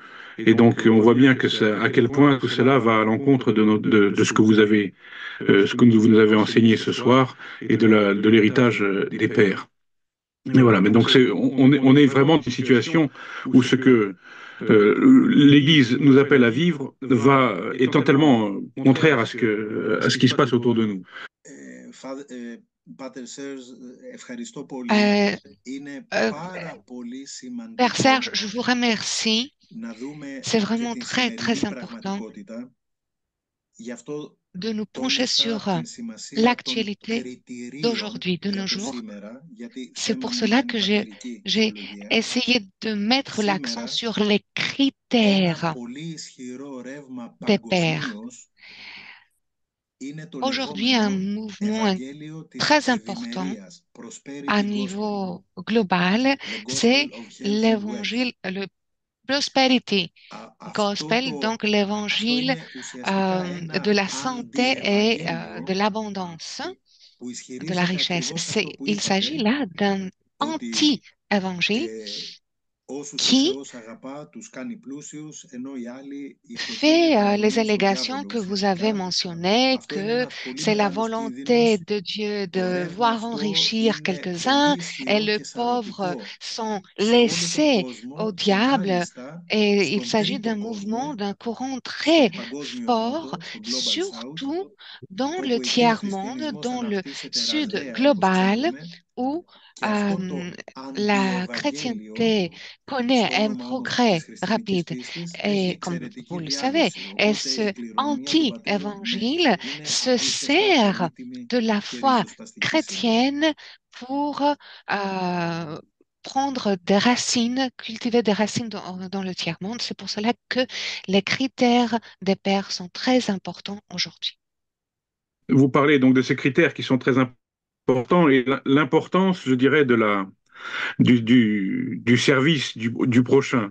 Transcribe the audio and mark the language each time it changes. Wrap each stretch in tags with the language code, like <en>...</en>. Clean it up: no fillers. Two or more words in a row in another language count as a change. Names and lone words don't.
<fr>Et donc, on voit bien que à quel point tout cela va à l'encontre de ce que vous avez, ce que vous nous avez enseigné ce soir et de l'héritage des pères. Et voilà, mais donc on est vraiment dans une situation où ce que l'Église nous appelle à vivre est totalement contraire à ce qui se passe autour de nous.</fr> <el>Πάτερ Σέρζ, ευχαριστώ πολύ. Euh, Είναι euh, πάρα πολύ</el> <fr>Père</fr> <el>σημαντικό</el> <fr>Serge, je vous remercie.</fr> <el>να δούμε</el> <fr>C'est</fr> <el>και</el> <fr>vraiment</fr> <el>την</el> <fr>très,</fr> <el>σημερινή</el> <fr>très important</fr> <el>πραγματικότητα. Γι' αυτό</el> <fr>de nous pencher</fr> <el>τόνισα</el> <fr>sur</fr> <el>την σημασία των</el> <fr>l'actualité</fr> <el>κριτηρίων</el> <fr>d'aujourd'hui, de</fr> <el>για</el> <fr>nos</fr> <el>το</el> <fr>jours.</fr> <el>σήμερα, γιατί</el> <fr>C'est</fr> <el>θέλουμε</el> <fr>pour</fr> <el>να μην</el> <fr>cela</fr> <el>κάνει</el> <fr>que</fr> <el>πατερική</el> <fr>j'ai</fr> <el>θεολογία.</el> <fr>essayé de mettre l'accent</fr> <el>Σήμερα,</el> <fr>sur les</fr> <el>ένα</el> <fr>critères</fr> <el>πολύ ισχυρό ρεύμα</el> <fr>des pères.</fr> <el>παγκοσμίως είναι το</el> <fr>Aujourd'hui, un</fr> <el>λεγόμενο</el> <fr>mouvement</fr> <el>Ευαγγέλιο της</el> <fr>très important</fr> <el>ευημερίας,</el> <fr>à</fr> <en>prosperity gospel,</en> <fr>niveau global,</fr> <en>the</en> <fr>c'est</fr> <en>gospel of health and wealth.</en> <fr>l'évangile, le prosperity</fr> <el>Αυτό,</el> <fr>gospel, donc</fr> <el>αυτό</el> <fr>l'évangile</fr> <el>είναι ουσιαστικά</el> <fr>de</fr> <el>ένα</el> <fr>la santé et de</fr> <el>αντιευαγγέλιο</el> <fr>l'abondance,</fr> <el>που</el> <fr>de la</fr> <el>ισχυρίζεται</el> <fr>richesse.</fr> <el>ακριβώς αυτό που</el> <fr>Il s'agit</fr> <el>είπατε,</el> <fr>là d'un</fr> <el>ότι</el> <fr>anti-évangile</fr> <el>όσους ο</el> <fr>qui</fr> <el>Θεός αγαπά τους κάνει πλούσιους, ενώ οι άλλοι</el> <fr>fait les</fr> <el>υποκειμενοποιούν στον</el> <fr>allégations</fr> <el>διάβολο</el> <fr>que vous avez</fr> <el>ουσιαστικά.</el> <fr>mentionnées,</fr> <el>Αυτό είναι</el> <fr>que</fr> <el>ένας πολύ</el> <fr>c'est la</fr> <el>μεγάλος</el> <fr>volonté</fr> <el>κίνδυνος.</el> <fr>de Dieu</fr> <el>Το</el> <fr>de</fr> <el>ρεύμα</el> <fr>voir</fr> <el>αυτό</el> <fr>enrichir</fr> <el>είναι πολύ</el> <fr>quelques-uns et</fr> <el>ισχυρό</el> <fr>le</fr> <el>και</el> <fr>pauvre</fr> <el>σαρωτικό</el> <fr>sont</fr> <el>σε όλο τον</el> <fr>laissés au</fr> <el>κόσμο και</el> <fr>diable.</fr> <el>μάλιστα</el> <fr>Et il</fr> <el>στον</el> <fr>s'agit d'un</fr> <el>τρίτο</el> <fr>mouvement,</fr> <el>κόσμο,</el> <fr>d'un courant très</fr> <el>στον Παγκόσμιο</el> <fr>fort,</fr> <el>Νότο, στον</el> <en>Global South,</en> <fr>surtout dans le</fr> <el>όπου εκεί ο</el> <fr>tiers-monde,</fr> <el>χριστιανισμός</el> <fr>dans le</fr> <el>αναπτύσσεται</el> <fr>sud</fr> <el>ραγδαία, όπως</el> <fr>global,</fr> <el>ξέρουμε,</el> <fr>où</fr> <el>και αυτό το</el> <fr>la</fr> <el>αντιευαγγέλιο</el> <fr>chrétienté connaît</fr> <el>στο</el> <fr>un</fr> <el>όνομα όμως της</el> <fr>progrès</fr> <el>χριστιανικής</el> <fr>rapide.</fr> <el>πίστης έχει</el> <fr>Et comme vous</fr> <el>εξαιρετική</el> <fr>le savez,</fr> <el>διάδοση.</el> <fr>et</fr> <el>Οπότε</el> <fr>ce</fr> <el>η κληρονομιά του πατρίου, ναι,</el> <fr>anti-évangile</fr> <el>είναι</el> <fr>se</fr> <el>απίστευτα</el> <fr>sert</fr> <el>πολύτιμη</el> <fr>de la</fr> <el>και</el> <fr>foi</fr> <el>ριζοσπαστική σήμερα.</el> <fr>chrétienne pour prendre des racines, cultiver des racines dans le tiers-monde. C'est pour cela que les critères des pères sont très importants aujourd'hui. Vous parlez donc de ces critères qui sont très importants et l'importance, je dirais, du service du prochain.</fr>